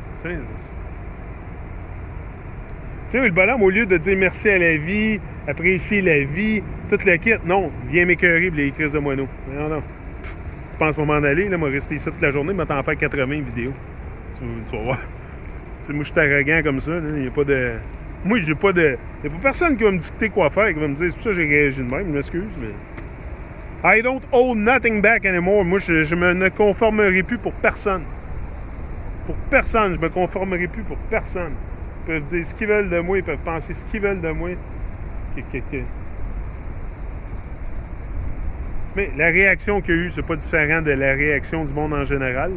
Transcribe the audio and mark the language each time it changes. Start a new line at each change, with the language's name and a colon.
French: Tu sais, le bonhomme, au lieu de dire merci à la vie, apprécier la vie, toute la kit, non, viens m'écœurer les crises de moineaux. Non. Tu penses pas m'en aller, là, moi rester ici toute la journée, mais t'en faire 80 vidéos. Tu vas voir. T'sais, moi, je suis arrogant comme ça, il n'y a pas de... Moi, j'ai pas de... Il n'y a pas personne qui va me dicter quoi faire, qui va me dire, c'est pour ça que j'ai réagi de même, je m'excuse, mais...
English: I don't hold nothing back anymore.
French: Moi, je me ne conformerai plus pour personne. Pour personne, je me conformerai plus pour personne. Ils peuvent dire ce qu'ils veulent de moi, ils peuvent penser ce qu'ils veulent de moi. Mais la réaction qu'il y a eu, c'est pas différent de la réaction du monde en général.